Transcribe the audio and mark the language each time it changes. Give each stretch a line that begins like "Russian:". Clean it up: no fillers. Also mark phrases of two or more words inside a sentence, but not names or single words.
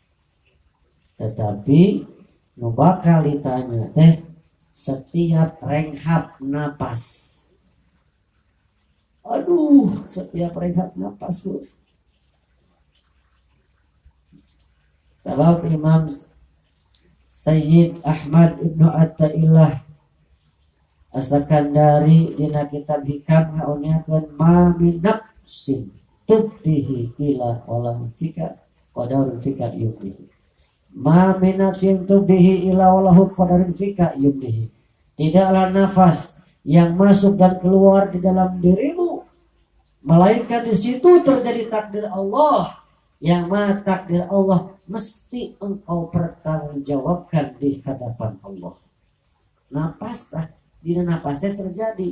Sundanese: tetapi nu bakal ditanya teh setiap renghap napas setiap renghap napas bu sabab Imam Sayyid Ahmad Ibnu Atta'illah As-Sakandari dina kitab hikam ngaunyakeun
Arabic: ما من نفس تبديه إلا وله فيك قدر فيك يبديه ما من نفس تبديه إلا وله قدر فيك يبديه
Indonesian: tidaklah nafas yang masuk dan keluar di dalam dirimu melainkan di situ terjadi takdir Allah yang mana takdir Allah mesti engkau pertanggungjawabkan di hadapan Allah. Napas di napasnya terjadi.